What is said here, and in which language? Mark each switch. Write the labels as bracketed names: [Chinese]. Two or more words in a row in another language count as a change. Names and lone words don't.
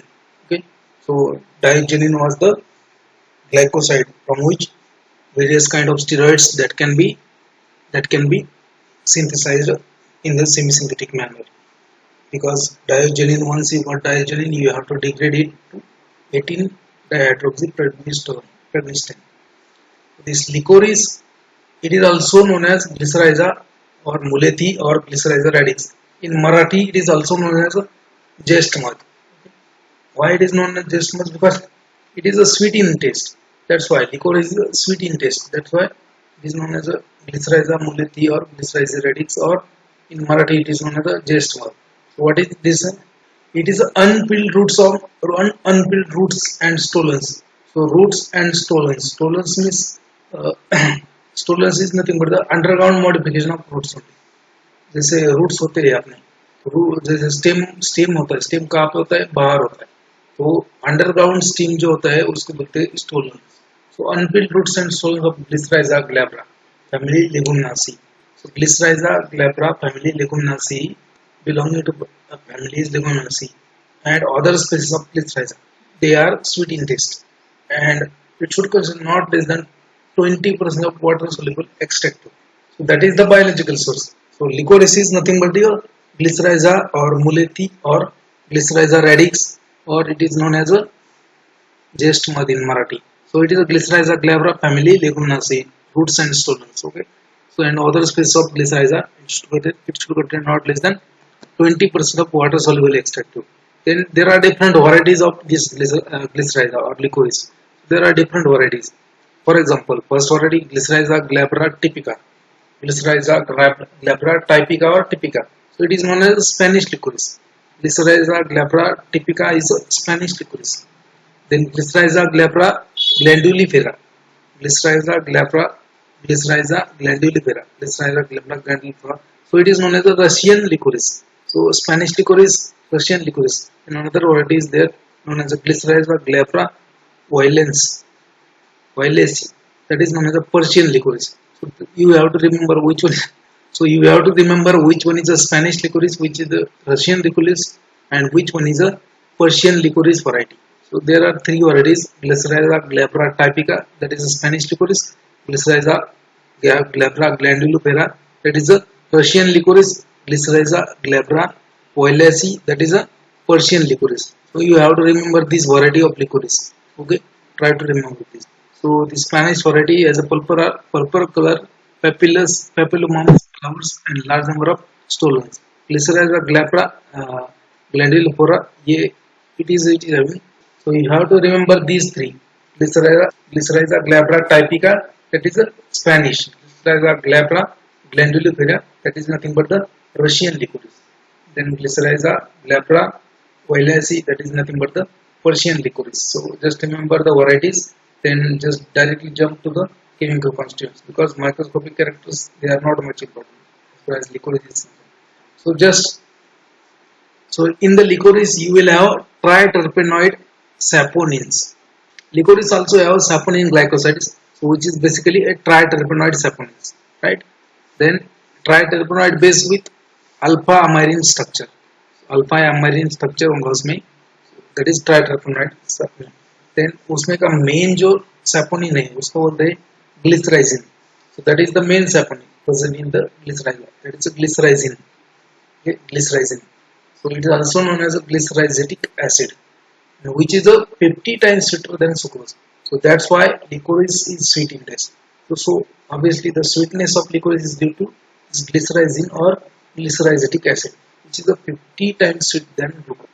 [English] Okay, so diagenin was the glycoside from which various kind of steroids that can be synthesized in the semi-synthetic manner. Because diagenin, once you got diagenin, you have to degrade it to 18 dihydroxyprednisolone. This licorice, it is also known as glycyrrhiza or mulethi or glycyrrhiza radix. In Marathi, it is also known as jestmad. Why it is known as jestmad? Because it is a sweet in taste. That's why licorice is a sweet in taste. That's why it is known as a glycyrrhiza mulethi or glycyrrhiza radix, or in Marathi it is known as a jestmad. So what is this? It is unpeeled roots and stolons. So roots and stolons. Stolons means stolons is nothing but the underground modification of roots only. [Hindi] जैसे roots होते हैं अपने, जैसे stem होता है, stem कहाँ पे होता है? बाहर होता है. तो [English] underground stem [Hindi] जो होता है उसको बोलते हैं stolons. [English] So unpeeled roots and stolons of Glycyrrhiza glabra, family Leguminaceae. So Glycyrrhiza glabra, family Leguminaceae, belonging to families Leguminaceae, and other species of Glycyrrhiza. They are sweet in taste, and it should contain not less than 20% of water soluble extract. So that is the biological source. So licorice is nothing but the Glycyrrhiza or mulethi or Glycyrrhiza radix, or it is known as a jestmad in Marathi. So it is a Glycyrrhiza glabra family Leguminaceae, roots and stolons. Okay. So and other species of Glycyrrhiza, it should contain not less than 20% of water soluble extract. Then there are different varieties of this Glycyrrhiza or licorice. There are different varieties. For example, first variety Glycyrrhiza glabra typica. Glycyrrhiza glabra typica or typica. So it is known as Spanish licorice. Glycyrrhiza glabra typica is a Spanish licorice. Then Glycyrrhiza glabra glandulifera. Glycyrrhiza glabra glandulifera. So it is known as the Russian licorice. So Spanish licorice, Russian licorice. And another variety is there known as the Glycyrrhiza glabra violacea. That is known as a Persian licorice. So you have to remember which one. So you have to remember which one is a Spanish licorice, which is the Russian licorice, and which one is a Persian licorice variety. So there are three varieties: Glycyrrhiza glabra typica, that is a Spanish licorice; Glycyrrhiza glabra glandulifera, that is a Russian licorice; Glycyrrhiza glabra violacea, that is a Persian licorice. So you have to remember this variety of licorice. Okay, try to remember this. So the Spanish variety has a purple color, papillomous flowers, and large number of stolons. Glycyrrhiza glabra glandulifera, it is having. So you have to remember these three. Glycyrrhiza glabra typica, that is a Spanish. Glycyrrhiza glabra glandulifera, that is nothing but the Russian licorice. Then Glycyrrhiza glabra violacea, that is nothing but the Persian licorice. So just remember the varieties, then just directly jump to the chemical constituents, because microscopic characters, they are not much important as far as licorice is concerned. So in the licorice you will have triterpenoid saponins. Licorice also have saponin glycosides, so which is basically a triterpenoid saponins, right? Then triterpenoid base with alpha amyrine structure. Alpha amyrine structure [Hindi] होगा उसमें, [English] that is triterpenoid saponin. [Hindi] Then उसमें का main जो saponin है उसको बोलते हैं glycyrrhizin. [English] So that is the main saponin present in the glycyrrhiza. That is a glycyrrhizin. Okay, glycyrrhizin. So it is also known as a glycyrrhizatic acid, which is a 50 times sweeter than sucrose. So that's why licorice is sweet in taste. So obviously the sweetness of licorice is due to this glycyrrhizin or glycyrrhizatic acid, which is a 50 times sweet than glucose.